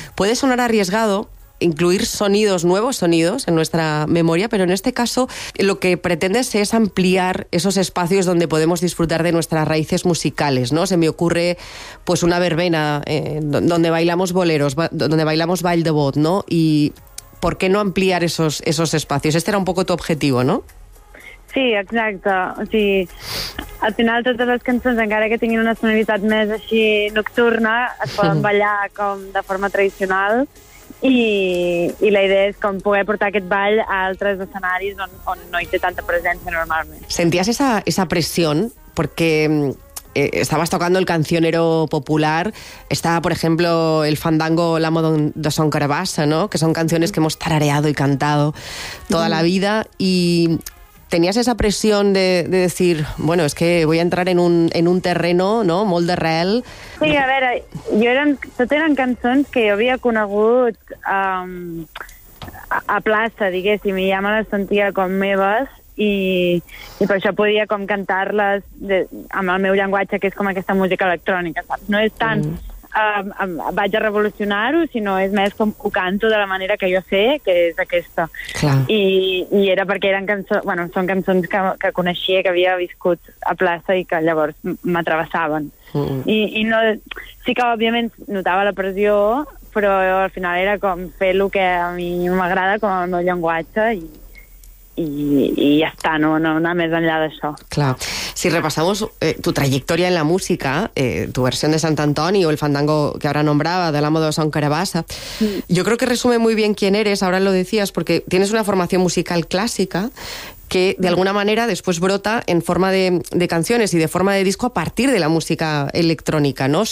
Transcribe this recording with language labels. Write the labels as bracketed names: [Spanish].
[Spanish] Puede sonar arriesgado incluir sonidos, nuevos sonidos en nuestra memoria, pero en este caso lo que pretendes es ampliar esos espacios donde podemos disfrutar de nuestras raíces musicales, ¿no? Se me ocurre pues una verbena donde bailamos boleros, donde bailamos Vall d'Hebot, ¿no? Y ¿por qué no ampliar esos espacios? Este era un poco tu objetivo, ¿no? [Catalan] Sí, exacte. O sigui, al final totes les cançons, encara que tinguin una sonoritat més així nocturna, es poden ballar com de forma tradicional i la idea és com poder portar aquest ball a altres escenaris on no hi té tanta presència normalment. Senties [Spanish] esa pressión [Catalan] perquè [Spanish] estabas tocando el cancionero popular, está por ejemplo el fandango L'amo de Son Carabassa, ¿no? Que son canciones que hemos tarareado y cantado toda la vida y... ¿Tenías esa presión de decir, bueno, es que voy a entrar en un terreno, ¿no?, [Catalan] molt de rel? Sí, a veure, tot eren cançons que jo havia conegut a plaça, diguéssim, i ja me les sentia com meves, i per això podia com cantar-les amb el meu llenguatge, que és com aquesta música electrònica, saps? No és tant vaig a revolucionar-ho, sinó és més com ho canto de la manera que jo sé, que és aquesta. I era perquè eren cançons, bueno, són cançons que coneixia, que havia viscut a plaça i que llavors m'atravessaven. I no, sí que òbviament notava la pressió, però al final era com fer el que a mi m'agrada com el meu llenguatge i ja està, no anar més enllà d'això. Clar. [Spanish] Si repasamos tu trayectoria en la música, tu versión de Sant Antoni o el fandango que ahora nombraba, de L'amo de Son Carabassa, yo creo que resume muy bien quién eres, ahora lo decías, porque tienes una formación musical clásica que de alguna manera después brota en forma de canciones y de forma de disco a partir de la música electrónica, ¿no?